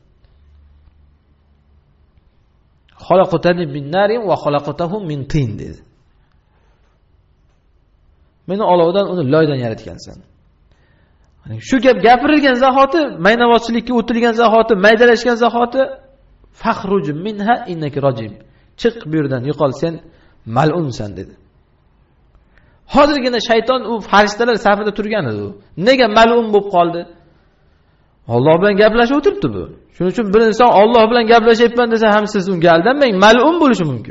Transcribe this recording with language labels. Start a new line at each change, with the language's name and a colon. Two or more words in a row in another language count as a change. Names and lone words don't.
Arabic: خلقتني من نار وخلقته من طين dedi.
Uzbek: Meni olovdan, uni loydan yaratgansan. Shu gap gapirilgan zahoti, maynavozchilikka o'tilgan zahoti, maydalashgan zahoti
Arabic: فاخرج منها إنك رجيم.
Uzbek: Chiq bu yerdan, yo'qol, sen mal'unsan dedi. Hozirgina shayton u farishtalar safida turgan edi u. Nega mal'un bo'lib qoldi? Alloh bilan gaplashib o'tiribdi bu. Shuning uchun bir inson Alloh bilan gaplashyapman desa ham siz unga aldanmang, mal'un bo'lishi mumkin.